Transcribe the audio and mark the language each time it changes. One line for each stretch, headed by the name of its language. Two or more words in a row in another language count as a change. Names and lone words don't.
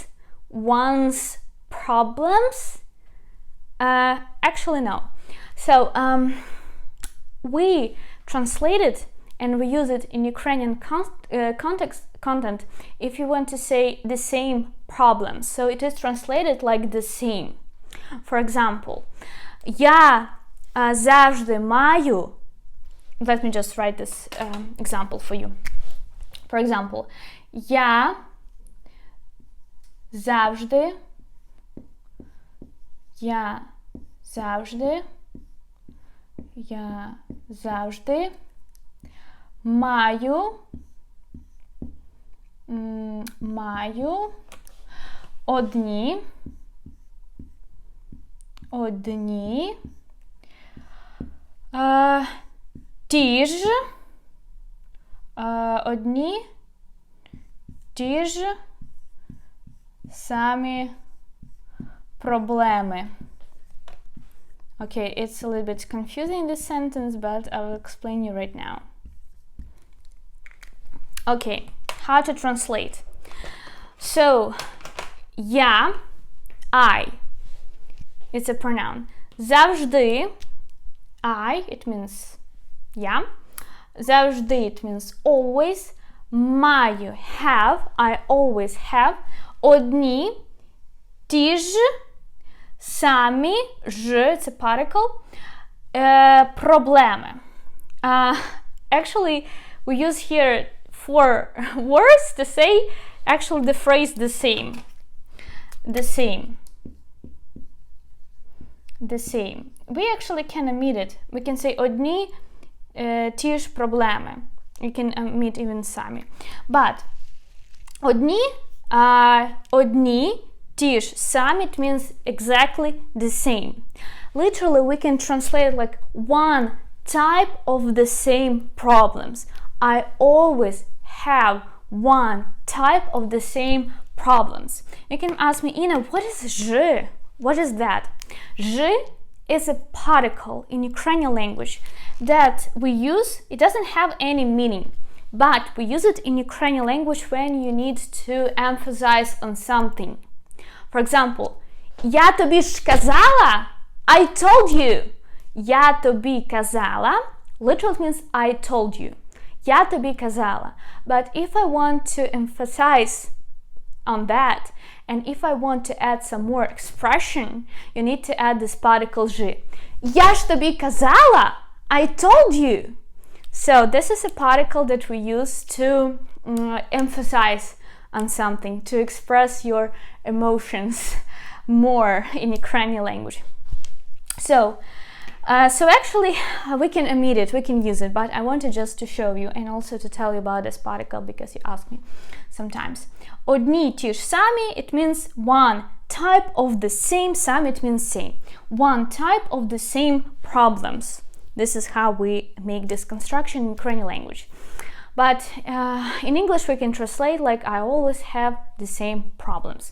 English: One's problems? Actually, no. So, we translate it and we use it in Ukrainian content if you want to say the same problems. So it is translated like the same. For example,
Ukrainian: я завжди маю.
English: Let me just write this example for you. For example,
Ukrainian: я завжди маю одні ті ж самі проблеми.
English: Okay, it's a little bit confusing this sentence, but I will explain you right now. Okay, how to translate. So, я, I, it's a pronoun. Завжди, I, it means я. Завжди, it means always. Маю, have, I always have.
Ukrainian: Одні, ті ж, самі, ж,
English: it's a particle. Проблеми. Actually, we use here 4 words to say actually the phrase the same. The same. The same. We actually can omit it. We can say
Ukrainian: одні, ті ж проблеми.
English: You can omit even самі. But
Ukrainian: одні, ті ж, самі,
English: it means exactly the same. Literally, we can translate like one type of the same problems. I always have one type of the same problems. You can ask me, Ina, what is je? What is that? Je is a particle in Ukrainian language that we use. It doesn't have any meaning, but we use it in Ukrainian language when you need to emphasize on something. For example,
Ukrainian: я тобі ж казала,
English: I told you.
Ukrainian: Я тобі казала
English: literally means I told you.
Ukrainian: Я тобі казала.
English: But if I want to emphasize on that, and if I want to add some more expression, you need to add this particle ж.
Ukrainian: Я ж тобі казала,
English: I told you. So this is a particle that we use to emphasize on something, to express your emotions more in Ukrainian language. So So actually, we can omit it, we can use it, but I wanted just to show you and also to tell you about this particle because you ask me sometimes.
Ukrainian: Одні ті ж самі,
English: it means one type of the same, самі, it means same. One type of the same problems. This is how we make this construction in Ukrainian language. But in English we can translate like I always have the same problems.